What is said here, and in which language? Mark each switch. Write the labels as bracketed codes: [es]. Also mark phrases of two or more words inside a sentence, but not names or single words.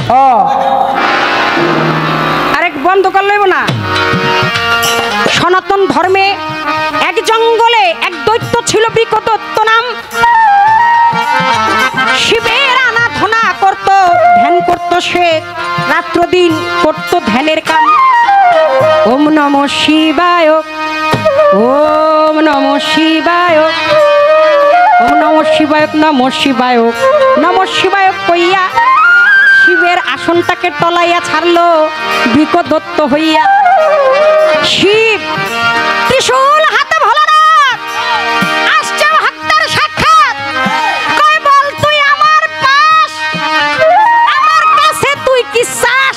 [bn] আরেক বন্ধ কর লইব না। সনাতন ধর্মে এক জঙ্গলে এক দৈত্য ছিল, বিকটত্ব নাম। শিবের আরাধনা করত, ধ্যান করত সে, রাত্র দিন করত ধ্যানের কাম। [sa] ওম নমঃ শিবায়, ওম নমঃ শিবায়, ওম নমঃ শিবায়, নমঃ শিবায়, নমঃ শিবায় [bn] কইয়া শিবের আসনটাকে টলাইয়া ছাড়লো বিকটত্ব হইয়া। শিব ত্রিশূল হাতে ভোলানাথ আসছে ভক্তের সাক্ষাৎ, কই বল তুই আমার পাশ, আমার কাছে তুই কি চাস?